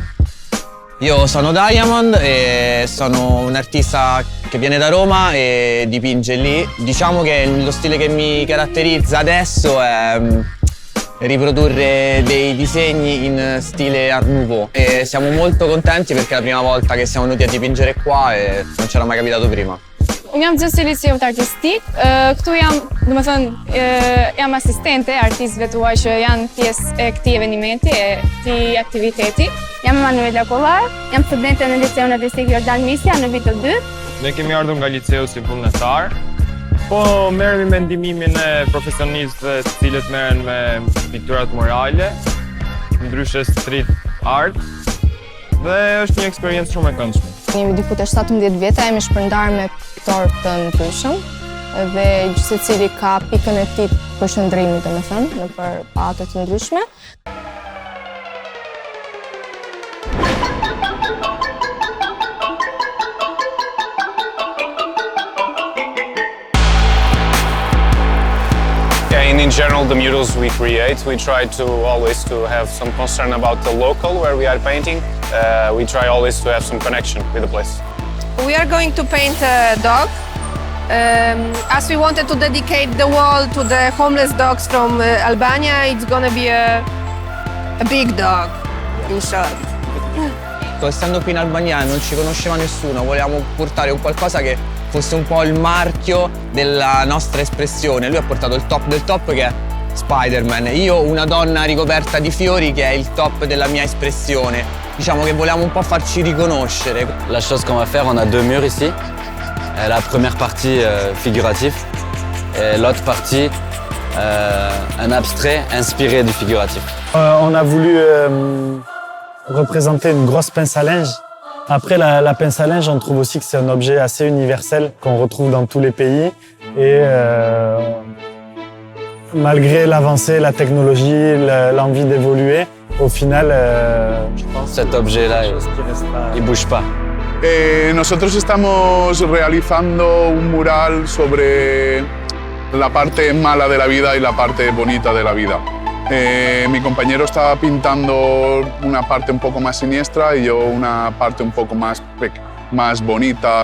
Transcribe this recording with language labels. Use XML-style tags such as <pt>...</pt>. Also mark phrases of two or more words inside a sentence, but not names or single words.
<it>Io sono Diamond e sono un artista che viene da Roma e dipinge lì. Diciamo che lo stile che mi caratterizza adesso è riprodurre dei disegni in stile Art Nouveau e siamo molto contenti perché è la prima volta che siamo venuti a dipingere qua e non c'era mai capitato prima.</it> <sq>Unë jam gjithë liceu artistik. Këtu jam, jam asistente e artistëve tuaj që janë pjesë e këtij eventi, e këtij aktiviteti. Jam Emanuela Kollar, jam studente në liceun artistik Jordan Misja në vitin 2. Ne kemi ardhur nga liceu si vullnetar. Po merremi me ndihmimin e profesionistëve të cilët merren me pikturat murale, ndryshe</sq> <en>street art,</en> <sq>dhe është një eksperiencë shumë e këndshme. Jemi diku te 17 vjetra, jemi shpërndarë me piktorë të ndryshëm dhe secili ka pikën e tij përshëndrimit, domethënë, nëpër patë të ndryshme.</sq> <en>In general, the murals we create, we try to always to have some concern about the local where we are painting. We try always to have some connection with the place. We are going to paint a dog. As we wanted to dedicate the wall to the homeless dogs from Albania, it's gonna be a big dog, in short.</en> <it>Essendo qui in Albania non ci conosceva nessuno, volevamo portare un qualcosa che fosse un po' il marchio della nostra espressione. Lui ha portato il top del top che è Spider-Man, io una donna ricoperta di fiori che è il top della mia espressione. Diciamo che volevamo un po' farci riconoscere.</it> <fr>La chose qu'on va faire, on a 2 murs ici. La première partie figuratif et l'autre partie un abstrait inspiré du figuratif. On a voulu représenter une grosse pince à linge. Après, la pince à linge, on trouve aussi que c'est un objet assez universel qu'on retrouve dans tous les pays. Et Malgré l'avancée, la technologie, l'envie d'évoluer, au final, je pense cet objet-là, il bouge pas.</fr> <es>Nosotros estamos realizando un mural sobre la parte mala de la vida y la parte bonita de la vida. Mi compañero está pintando una parte un poco más siniestra y yo una parte un poco más bonita.</es>